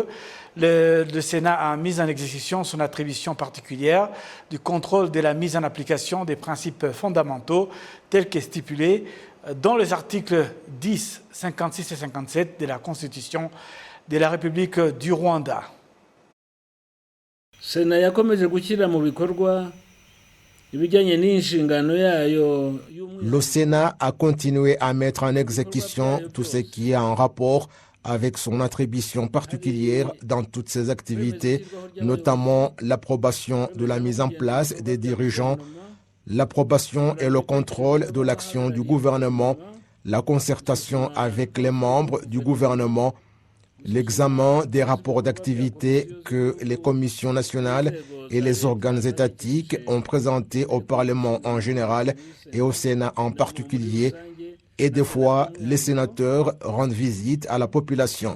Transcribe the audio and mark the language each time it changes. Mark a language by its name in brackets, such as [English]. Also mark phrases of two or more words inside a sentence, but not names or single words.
[French] Le Sénat a mis en exécution son attribution particulière du contrôle de la mise en application des principes fondamentaux tels que stipulés dans les articles 10, 56 et 57 de la Constitution de la République du Rwanda. [Kinyarwanda] Sena yakomeje gushyira mu bikorwa ibijyanye n'inshingano yayo. [French] Le Sénat a continué à mettre en exécution tout ce qui est en rapport avec son attribution particulière dans toutes ses activités, notamment l'approbation de la mise en place des dirigeants, l'approbation et le contrôle de l'action du gouvernement, la concertation avec les membres du gouvernement, l'examen des rapports d'activité que les commissions nationales et les organes étatiques ont présentés au Parlement en général et au Sénat en particulier, et des fois les sénateurs rendent visite à la population.